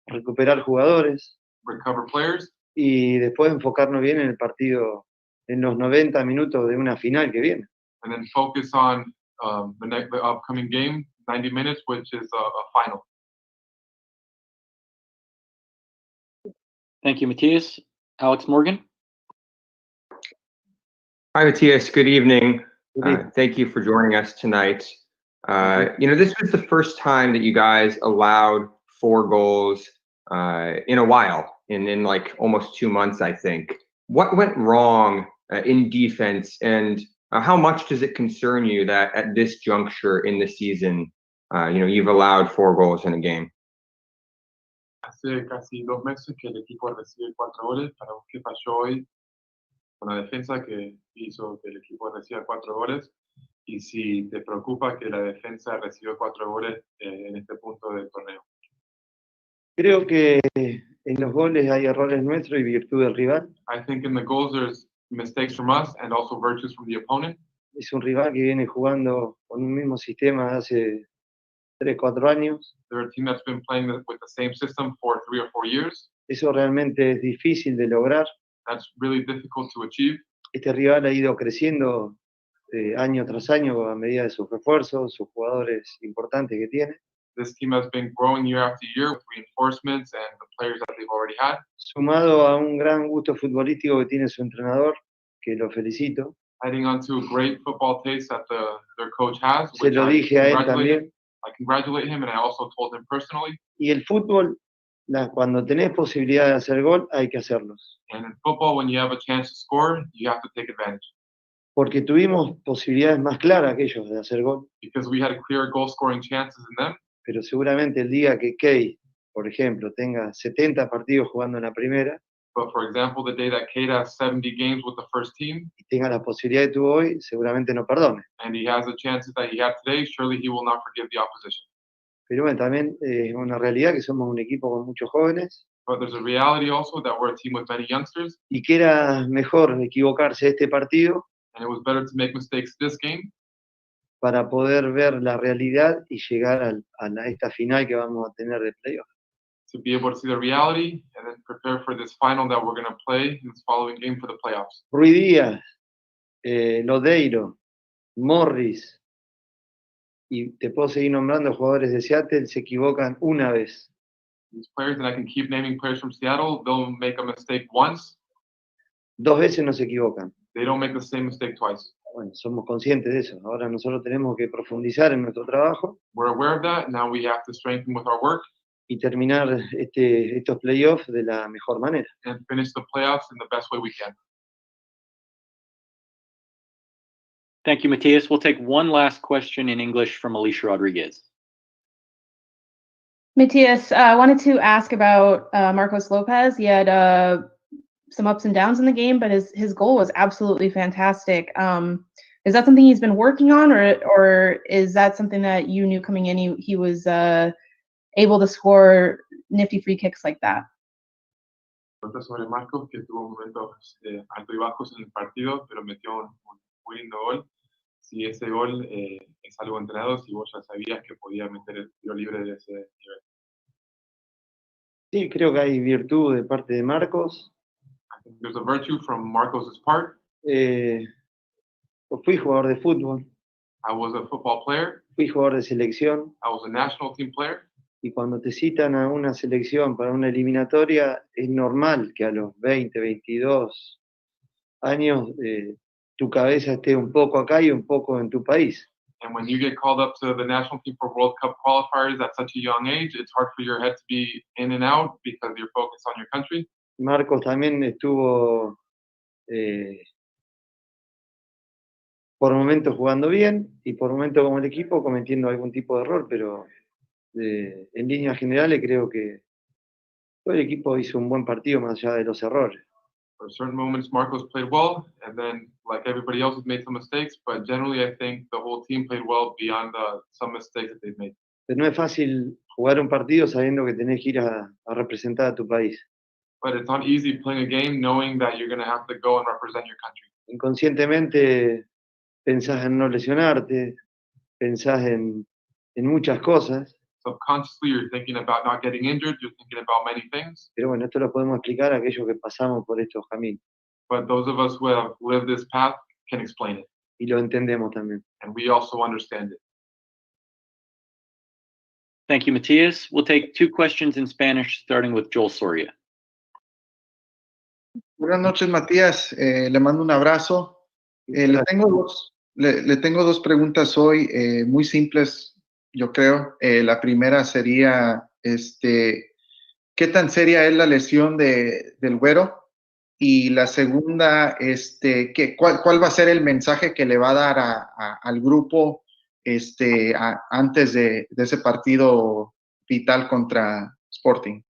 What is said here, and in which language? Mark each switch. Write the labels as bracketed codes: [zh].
[es] recuperar jugadores [en] recover players, [es] y después enfocarnos bien en el partido, en los 90 minutos de una final que viene. [en] and then focus on the upcoming game, 90 minutes, which is a final. Thank you, Matías. Alex Morgan. Hi, Matías. Good evening. Good evening. Thank you for joining us tonight. This was the first time that you guys allowed 4 goals in a while, in like almost 2 months, I think. What went wrong in defense, and how much does it concern you that at this juncture in the season, you've allowed 4 goals in a game? [es] Hace casi 2 meses que el equipo recibe 4 goles. Para vos, ¿qué falló hoy con la defensa que hizo que el equipo reciba 4 goles? Y si te preocupa que la defensa recibió 4 goles en este punto del torneo. Creo que en los goles hay errores nuestros y virtud del rival. [en] I think in the goals there's mistakes from us and also virtues from the opponent. [es] Es un rival que viene jugando con un mismo sistema hace 3, 4 años. [en] They're a team that's been playing with the same system for 3 or 4 years. [es] Eso realmente es difícil de lograr. [en] That's really difficult to achieve. [es] Este rival ha ido creciendo año tras año a medida de sus refuerzos, sus jugadores importantes que tiene. [en] This team has been growing year after year with reinforcements and the players that they've already had. [es] Sumado a un gran gusto futbolístico que tiene su entrenador, que lo felicito. [en] Adding on to a great football taste that their coach has. [es] Se lo dije a él también. [en] I congratulate him, and I also told him personally. [es] Y el fútbol, cuando tenés posibilidad de hacer gol, hay que hacerlos. [en] And in football, when you have a chance to score, you have to take advantage. [es] Porque tuvimos posibilidades más claras que ellos de hacer gol. [en] Because we had clear goal-scoring chances in them. [es] Pero seguramente el día que Kay, por ejemplo, tenga 70 partidos jugando en la primera, [en] But for example, the day that Kate has 70 games with the first team, [es] y tenga la posibilidad que tuvo hoy, seguramente no perdone. [en] and he has the chances that he had today, surely he will not forgive the opposition. [es] Pero bueno, también es una realidad que somos un equipo con muchos jóvenes [en] But there's a reality also that we're a team with many youngsters, [es] y que era mejor equivocarse este partido [en] and it was better to make mistakes this game [es] para poder ver la realidad y llegar a esta final que vamos a tener de playoff. [en] to be able to see the reality and then prepare for this final that we're going to play in this following game for the playoffs. [es] Rui Díaz, Lodeiro, Morris, y te puedo seguir nombrando jugadores de Seattle, se equivocan una vez. [en] These players, and I can keep naming players from Seattle, they'll make a mistake once, [es] 2 veces no se equivocan. [en] they don't make the same mistake twice. [es] Bueno, somos conscientes de eso. Ahora nosotros tenemos que profundizar en nuestro trabajo [en] We're aware of that. Now we have to strengthen with our work [es] y terminar estos playoffs de la mejor manera. [en] and finish the playoffs in the best way we can. Thank you, Matías. We'll take one last question in English from Alicia Rodriguez. Matías, I wanted to ask about Marcos Lopez. He had some ups and downs in the game, but his goal was absolutely fantastic. Is that something he's been working on, or is that something that you knew coming in? He was able to score nifty free kicks like that. [es] Pregunta sobre Marcos, que tuvo momentos altos y bajos en el partido, pero metió un muy lindo gol. Si ese gol es algo entrenado, si vos ya sabías que podía meter el tiro libre de ese nivel. Sí, creo que hay virtud de parte de Marcos. [en] I think there's a virtue from Marcos' part. [es] Fui jugador de fútbol, [en] I was a football player. [es] fui jugador de selección, [en] I was a national team player. [es] y cuando te citan a una selección para una eliminatoria, es normal que a los 20, 22 años tu cabeza esté un poco acá y un poco en tu país. [en] And when you get called up to the national team for World Cup qualifiers at such a young age, it's hard for your head to be in and out because you're focused on your country. [es] Marcos también estuvo por momentos jugando bien y por momentos como el equipo cometiendo algún tipo de error, pero en líneas generales creo que todo el equipo hizo un buen partido más allá de los errores. [en] For certain moments, Marcos played well, and then, like everybody else, has made some mistakes. But generally, I think the whole team played well beyond some mistakes that they've made. [es] Pero no es fácil jugar un partido sabiendo que tenés que ir a representar a tu país. [en] But it's not easy playing a game knowing that you're going to have to go and represent your country. [es] Inconscientemente pensás en no lesionarte, pensás en muchas cosas. [en] Subconsciously, you're thinking about not getting injured. You're thinking about many things. [es] Pero bueno, esto lo podemos explicar a aquellos que pasamos por estos caminos. [en] But those of us who have lived this path can explain it. [es] Y lo entendemos también. [en] And we also understand it. Thank you, Matías. We'll take 2 questions in Spanish, starting with Joel Soria. [es] Buenas noches, Matías. Le mando un abrazo. Le tengo dos preguntas hoy, muy simples, yo creo. La primera sería, ¿qué tan seria es la lesión del Güero? Y la segunda, ¿cuál va a ser el mensaje que le va a dar al grupo antes de ese partido vital contra Sporting?